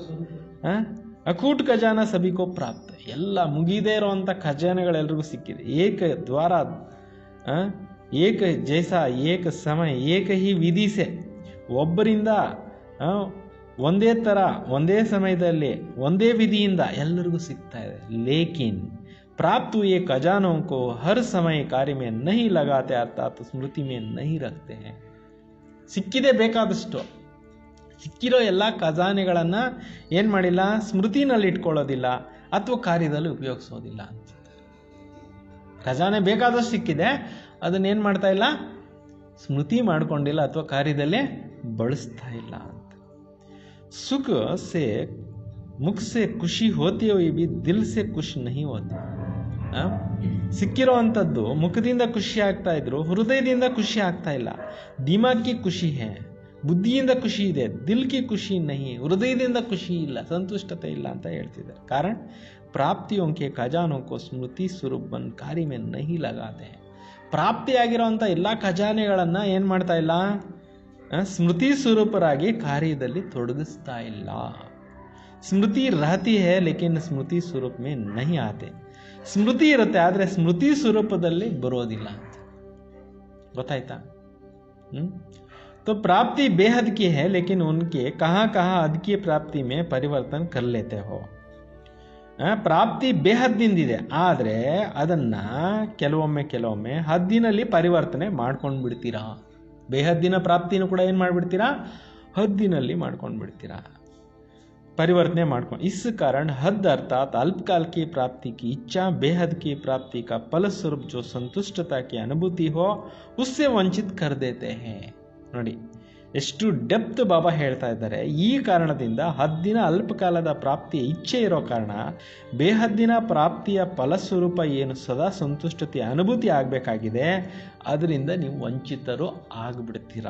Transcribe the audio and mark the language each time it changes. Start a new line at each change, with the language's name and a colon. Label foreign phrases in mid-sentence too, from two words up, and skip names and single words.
Hindi: अखूट खज़ाना सभी को प्राप्त,
Kannada: ಎಲ್ಲ ಮುಗಿದೇ ಇರುವಂಥ ಖಜಾನೆಗಳೆಲ್ರಿಗೂ ಸಿಕ್ಕಿದೆ.
Hindi: एक द्वारा, एक जैसा, एक समय, एक ही विधि से,
Kannada: ಒಬ್ಬರಿಂದ ಒಂದೇ ಥರ, ಒಂದೇ ಸಮಯದಲ್ಲಿ, ಒಂದೇ ವಿಧಿಯಿಂದ ಎಲ್ಲರಿಗೂ ಸಿಗ್ತಾ ಇದೆ.
Hindi: लेकिन प्राप्त ये खजानों को हर समय कार्य में नहीं लगाते, अर्थात स्मृति में नहीं रखते हैं.
Kannada: ಸಿಕ್ಕಿದೆ ಬೇಕಾದಷ್ಟು, ಸಿಕ್ಕಿರೋ ಎಲ್ಲ ಖಜಾನೆಗಳನ್ನು ಏನು ಮಾಡಿಲ್ಲ, ಸ್ಮೃತಿನಲ್ಲಿ ಇಟ್ಕೊಳ್ಳೋದಿಲ್ಲ ಅಥವಾ ಕಾರ್ಯದಲ್ಲಿ ಉಪಯೋಗಿಸೋದಿಲ್ಲ ಅಂತ. ಖಜಾನೆ ಬೇಕಾದಷ್ಟು ಸಿಕ್ಕಿದೆ, ಅದನ್ನೇನು ಮಾಡ್ತಾ ಇಲ್ಲ, ಸ್ಮೃತಿ ಮಾಡ್ಕೊಂಡಿಲ್ಲ ಅಥವಾ ಕಾರ್ಯದಲ್ಲೇ ಬಳಸ್ತಾ ಇಲ್ಲ ಅಂತ.
Hindi: सुख से मुख से खुशी होती हुई भी दिल से खुशी नहीं होती.
Kannada: ಸಿಕ್ಕಿರೋ ಅಂಥದ್ದು ಮುಖದಿಂದ ಖುಷಿ ಆಗ್ತಾ ಇದ್ರು, ಹೃದಯದಿಂದ ಖುಷಿ ಆಗ್ತಾ ಇಲ್ಲ.
Hindi: दिमागी खुशी है,
Kannada: ಬುದ್ಧಿಯಿಂದ ಖುಷಿ ಇದೆ,
Hindi: दिल की खुशी नहीं,
Kannada: ಹೃದಯದಿಂದ ಖುಷಿ ಇಲ್ಲ, ಸಂತುಷ್ಟತೆ ಇಲ್ಲ ಅಂತ ಹೇಳ್ತಿದ್ದಾರೆ.
Hindi: ಕಾರಣ प्राप्तियों के खजानों को स्मृति स्वरूप बन कार्य में नहीं लगाते हैं.
Kannada: ಪ್ರಾಪ್ತಿಯಾಗಿರುವಂಥ ಎಲ್ಲ ಖಜಾನೆಗಳನ್ನು ಏನು ಮಾಡ್ತಾ ಇಲ್ಲ, ಸ್ಮೃತಿ ಸ್ವರೂಪರಾಗಿ ಕಾರ್ಯದಲ್ಲಿ ತೊಡಗಿಸ್ತಾ ಇಲ್ಲ.
Hindi: ಸ್ಮೃತಿ रहती है लेकिन स्मृति स्वरूप में नहीं आते.
Kannada: ಸ್ಮೃತಿ ಇರುತ್ತೆ ಆದರೆ ಸ್ಮೃತಿ ಸ್ವರೂಪದಲ್ಲಿ ಬರೋದಿಲ್ಲ ಅಂತ. ಗೊತ್ತಾಯ್ತಾ?
Hindi: तो प्राप्ति बेहद की है लेकिन उनके कहाँ कहाँ हद की प्राप्ति में परिवर्तन कर लेते हो.
Kannada: ಪ್ರಾಪ್ತಿ ಬೇಹದ್ದಿಂದಿದೆ, ಆದರೆ ಅದನ್ನ ಕೆಲವೊಮ್ಮೆ ಹದ್ದಿನಲ್ಲಿ ಪರಿವರ್ತನೆ ಮಾಡ್ಕೊಂಡು ಬಿಡ್ತೀರಾ. ಬೇಹದ್ದಿನ ಪ್ರಾಪ್ತಿನೂ ಕೂಡ ಏನು ಮಾಡಿಬಿಡ್ತೀರಾ, ಹದ್ದಿನಲ್ಲಿ ಮಾಡ್ಕೊಂಡು ಬಿಡ್ತೀರಾ, परिवर्तन ಮಾಡ್ಕೊಂಡು.
Hindi: इस कारण हद अर्थात अल्पकाल की प्राप्ति की इच्छा बेहद की प्राप्ति का फलस्वरूप जो संतुष्टता की अनुभूति हो उससे ವಂಚಿತ कर देते हैं.
Kannada: ನೋಡಿ ಎಷ್ಟು ಡೆಪ್ತ್ ಬಾಬಾ ಹೇಳ್ತಾ ಇದ್ದಾರೆ. ಈ ಕಾರಣದಿಂದ ಹದ್ದಿನ ಅಲ್ಪಕಾಲದ ಪ್ರಾಪ್ತಿಯ ಇಚ್ಛೆ ಇರೋ ಕಾರಣ ಬೇಹದ್ದಿನ ಪ್ರಾಪ್ತಿಯ ಫಲಸ್ವರೂಪ ಏನು ಸದಾ ಸಂತುಷ್ಟತೆಯ ಅನುಭೂತಿ ಆಗಬೇಕಾಗಿದೆ, ಅದರಿಂದ ನೀವು ವಂಚಿತರು ಆಗಿಬಿಡ್ತೀರಾ.